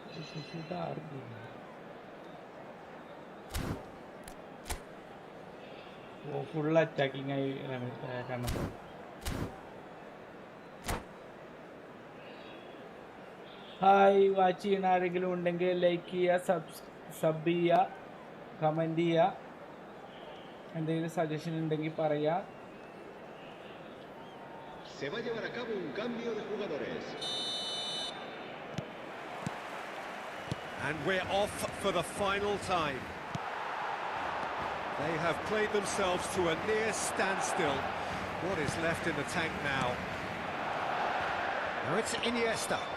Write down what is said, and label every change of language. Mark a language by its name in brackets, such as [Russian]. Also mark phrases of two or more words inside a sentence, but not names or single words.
[English] full attacking [Malayalam] ആയി കാണുന്നത്. ഹായ്, വാച്ച് ചെയ്യുന്ന ആരെങ്കിലും ഉണ്ടെങ്കിൽ ലൈക്ക് ചെയ്യുക, സബ് ചെയ്യുക, കമൻറ്റ് ചെയ്യുക, എന്തെങ്കിലും സജഷൻ ഉണ്ടെങ്കിൽ പറയുക. [Spanish] Se va a llevar a cabo un cambio de jugadores. [English] And we're off for the final time. They have played themselves to a near standstill. What is left in the tank now? Now it's Iniesta.